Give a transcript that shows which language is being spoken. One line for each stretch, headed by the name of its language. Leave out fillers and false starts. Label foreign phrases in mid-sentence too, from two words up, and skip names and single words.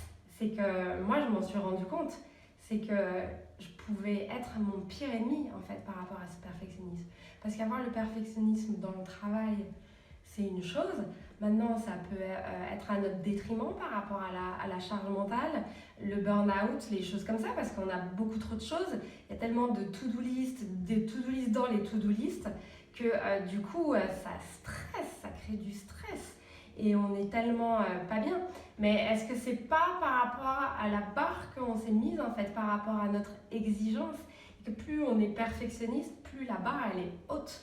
French: C'est que moi, je m'en suis rendu compte. C'est que je pouvais être mon pire ennemi en fait par rapport à ce perfectionnisme. Parce qu'avoir le perfectionnisme dans le travail, c'est une chose. Maintenant, ça peut être à notre détriment par rapport à la charge mentale, le burn-out, les choses comme ça, parce qu'on a beaucoup trop de choses. Il y a tellement de
English: to-do list,
French: des
English: to-do list
French: dans les
English: to-do list,
French: que du coup, ça stresse, ça crée du stress. Et on est tellement pas bien. Mais est-ce que c'est pas par rapport à la barre qu'on s'est mise, en fait, par rapport à notre exigence, et que plus on est perfectionniste, plus la barre, elle est haute.